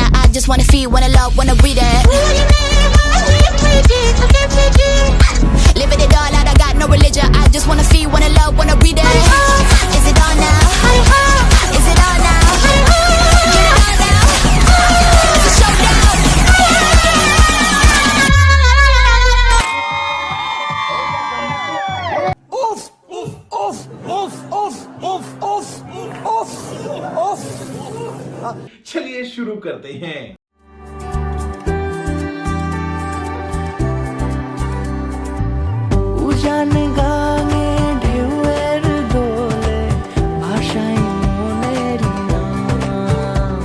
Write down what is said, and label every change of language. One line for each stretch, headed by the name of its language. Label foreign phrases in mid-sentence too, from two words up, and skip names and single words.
English: I just wanna feel, wanna love, wanna read it. Living it all out, I got no religion. I just wanna feel, wanna love, wanna read it. Is it on now? Is it on now? Get it on now. It's a showdown. Oof, oof, oof, oof, oof, oof, oof, oof, oof.
Hindi: चलिए शुरू करते हैं।
Bangla: উজান গানে ঢেউয়ের দোলে ভাষাই মনের নাম।